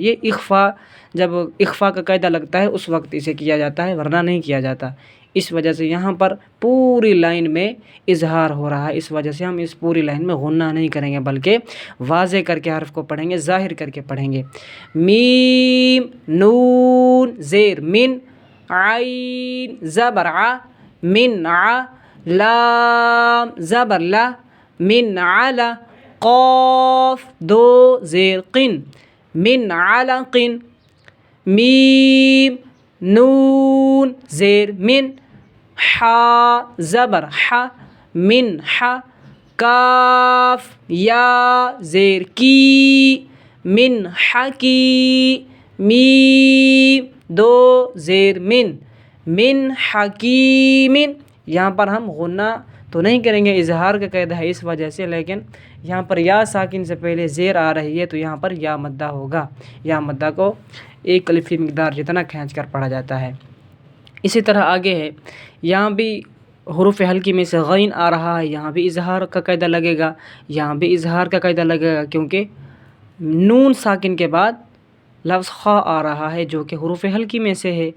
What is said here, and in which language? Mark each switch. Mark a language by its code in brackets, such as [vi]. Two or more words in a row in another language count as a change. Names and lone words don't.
[ur] یہ اخفا، جب اخفا کا قاعدہ لگتا ہے اس وقت اسے کیا جاتا ہے، ورنہ نہیں کیا جاتا۔ اس وجہ سے یہاں پر پوری لائن میں اظہار ہو رہا ہے، اس وجہ سے ہم اس پوری لائن میں غنہ نہیں کریں گے بلکہ واضح کر کے حرف کو پڑھیں گے، ظاہر کر کے پڑھیں گے۔ میم، نون، زیر من، عین زبر ع، من ع، لام زبر لا، من علا، قاف 2 زیر قن، [ar] من علق، [ur] میم، نون، زیر من، حا زبر حا من حا کاف یا زیر کی من حکی میم دو زیر [ar] من حکیم. [ur] یہاں پر ہم غنہ تو نہیں کریں گے، اظہار کا قاعدہ ہے اس وجہ سے، لیکن یہاں پر یا ساکن سے پہلے زیر آ رہی ہے تو یہاں پر یا مدہ ہوگا. یا مدہ کو ایک الف کی مقدار جتنا کھینچ کر پڑھا جاتا ہے. اسی طرح آگے ہے، یہاں بھی حروف حلقی میں سے غین آ رہا ہے، یہاں بھی اظہار کا قاعدہ لگے گا، یہاں بھی اظہار کا قاعدہ لگے گا، کیونکہ نون ساکن کے بعد لفظ خا آ رہا ہے جو کہ حروف حلقی میں سے ہے.